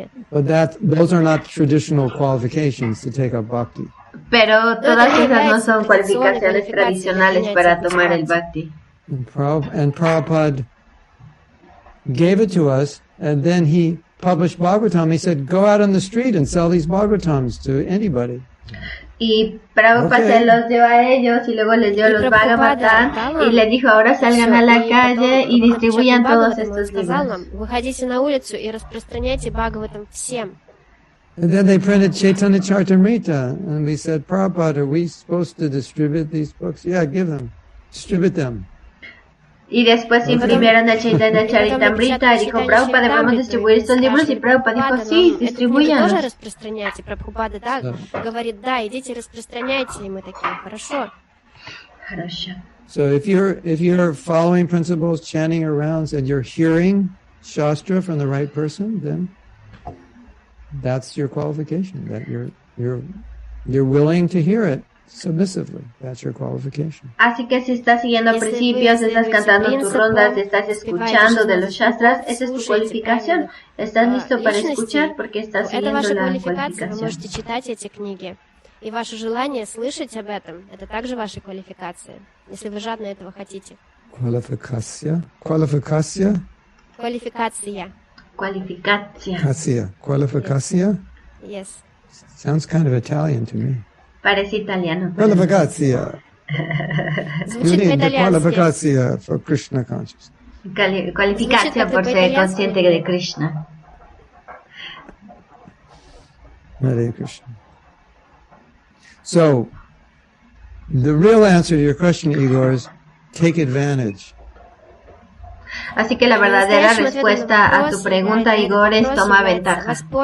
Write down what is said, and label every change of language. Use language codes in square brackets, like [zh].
[en] But those are not traditional qualifications to take up bhakti. [es] Pero todas esas no son cualificaciones tradicionales para tomar el bhakti. [en] And Prabhupada gave it to us, and then he published Bhagavatam. He said, go out on the street and sell these Bhagavatams to anybody. [es] Y Prabhupada se los dio a ellos y luego les dio los Bhagavatam y les dijo, ahora salgan a la calle y distribuyan todos estos libros. [ru] Выходите на улицу и распространяйте Бхагаватам всем. [en] And then they printed Chaitanya Charitamrita, and we said, Prabhupada, are we supposed to distribute these books? Yeah, give them, distribute them. [es] Y después imprimieron el Chaitanya Charitamrita y dijo, Prabhupada, ¿debemos distribuir estos libros? Y Prabhupada dijo, sí, distribúyanlos. [ru] Тоже распространяйте. Прабхупада, да, говорит, да, идите распространяйте. И мы такие, хорошо. Хорошо. [en] So if you're following principles, chanting your rounds, and you're hearing Shastra from the right person, then that's your qualification, that you're willing to hear it submissively. That's your qualification. [es] Así que si estás siguiendo principios, estás cantando tus rondas, estás escuchando de los shastras, esa es tu cualificación. Estás listo para escuchar porque estás siguiendo la cualificación. [ru] Вы можете читать эти книги. И ваше желание слышать об этом, это также ваша квалификация, если вы жадно этого хотите. [es] Qualificación. Qualificación. [ru] Квалификация. [es] Qualificación. Qualificación. [en] Yes. Sounds kind of Italian to me. [es] Parece italiano. [en] Qualificación. You need the qualificación for Krishna consciousness. [es] Cualificación por ser consciente de Krishna. [en] Hare Krishna. So, the real answer to your question, Igor, is take advantage. [es] Así que la verdadera respuesta a tu pregunta, Igor, es toma ventaja.